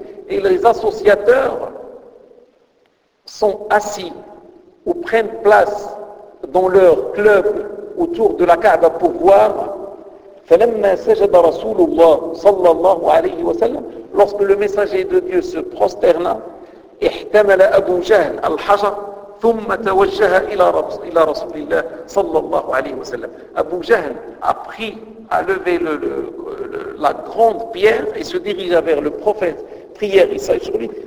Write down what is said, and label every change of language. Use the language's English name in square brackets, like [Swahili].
[French] Et les associateurs sont assis ou prennent place dans leur club autour de la Kaaba pour voir. [Arabic] فلما سجد رسول الله صلى الله عليه وسلم [French] lorsque le messager de Dieu se prosterna, [Arabic] احتمل أبو جهل الحجر ثم توجه إلى رسول الله صلى الله عليه وسلم. [French] أبو جهل a pris à lever la grande pierre et se dirigea vers le prophète, prière et salut sur lui.